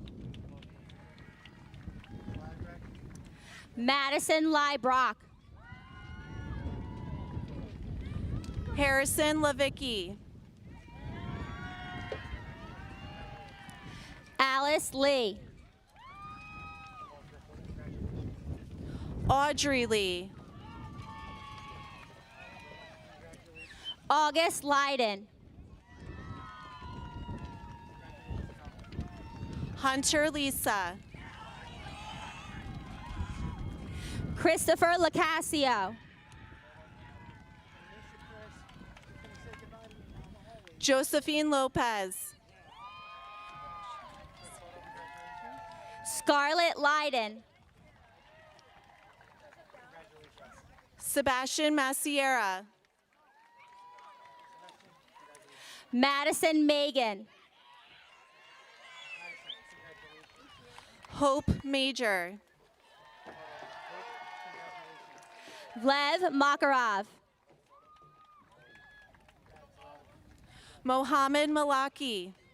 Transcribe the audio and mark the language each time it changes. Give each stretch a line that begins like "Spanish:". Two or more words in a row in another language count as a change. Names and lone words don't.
English: Madison Liebrock. Harrison Levicki. Alice Lee. Audrey Lee. August Leiden. Hunter Lisa. Christopher Lacasio. Josephine Lopez. Scarlett Leiden. Sebastian Maciera. Madison Megan. Hope Major. Lev Makarov. Mohammed Malaki.